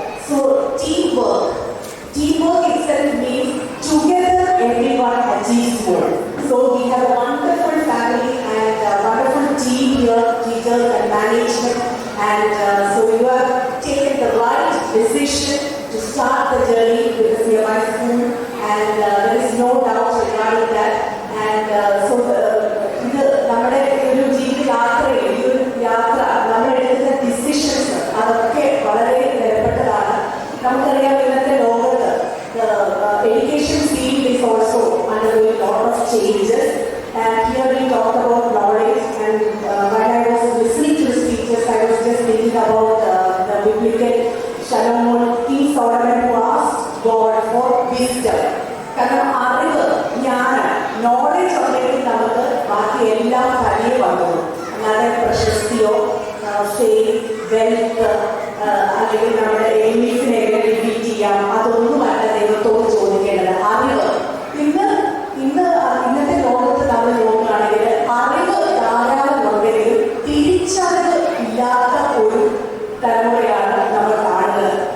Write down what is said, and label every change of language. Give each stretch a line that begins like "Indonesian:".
English: So teamwork itself means together everyone achieves more. So we have a wonderful family and a wonderful team here, teachers and management, and so you have taken the right decision to start the journey with the CMI school, and there is no doubt regarding that. And so
Malayalam: നമ്മുടെ ഒരു ജീവിതയാത്രയിൽ ഈ ഒരു യാത്ര നമ്മൾ എടുക്കുന്ന decisions അതൊക്കെ വളരെ വിലപ്പെട്ടതാണ്. നമുക്കറിയാം ഇന്നത്തെ ലോകത്ത്
English: education field is also undergoing a lot of changes, and here we talk about knowledge, and when I was listening to the speeches I was just thinking about the biblical Solomon, King Solomon, who asked God for wisdom.
Malayalam: കാരണം അറിവ് ജ്ഞാനം knowledge ഉണ്ടെങ്കിൽ നമുക്ക് ബാക്കി എല്ലാം തനിയെ വന്നു. അല്ലാതെ പ്രശസ്തിയോ ഫെയിം വെൽത്ത് അല്ലെങ്കിൽ നമ്മുടെ എനിമീസിനെ എങ്ങനെ ഡിഫീറ്റ് ചെയ്യാം അതൊന്നുമല്ല ദൈവത്തോട് ചോദിക്കേണ്ടത്. അറിവ് ഇന്നത്തെ ലോകത്ത് നമ്മൾ നോക്കുകയാണെങ്കിൽ അറിവ് ധാരാളം ഉണ്ടെങ്കിലും തിരിച്ചറിവ് ഇല്ലാത്ത ഒരു തലമുറയാണ് നമ്മൾ കാണുന്നത്.